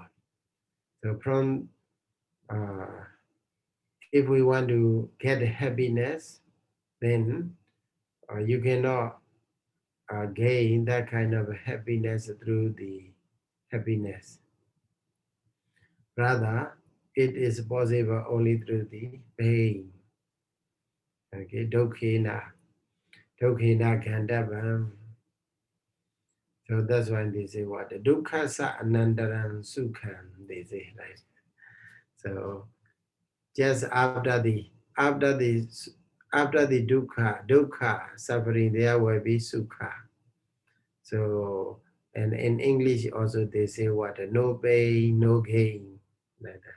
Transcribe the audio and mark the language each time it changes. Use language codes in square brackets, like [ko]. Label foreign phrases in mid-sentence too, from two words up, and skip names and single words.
[en] So from if we want to get happiness, then you cannot gain that kind of happiness through the happiness. Rather, it is possible only through the pain. [sa] Okay, dukkha Candamuka. [en] So that's why they say what [sa] dukkha sa anandaram sukham, [en] they say, right? So just after the dukkha suffering, there will be sukha. So and in English also they say what no pain, no gain, like that.